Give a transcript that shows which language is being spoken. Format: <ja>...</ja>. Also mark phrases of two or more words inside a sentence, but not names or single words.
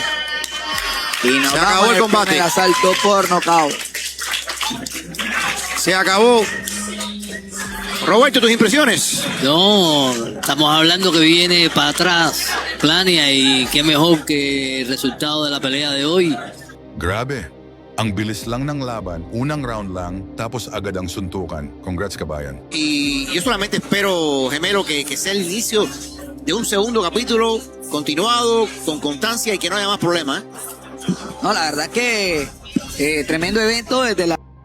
<es>Y nos se acabó el combate. El asalto por nocaut. Se acabó. Roberto, tus impresiones. No, estamos hablando que viene para atrás Plania y qué mejor que el resultado de la pelea de hoy.</es> <tl>Grabe. Ang bilis lang ng laban, unang round lang, tapos agad ang suntukan. Congrats, kabayan.</tl> <es>Y yo solamente espero, Gemelo, que sea el inicio de un segundo capítulo continuado, con constancia y que no haya más problemas. No, la verdad que tremendo evento desde la</es>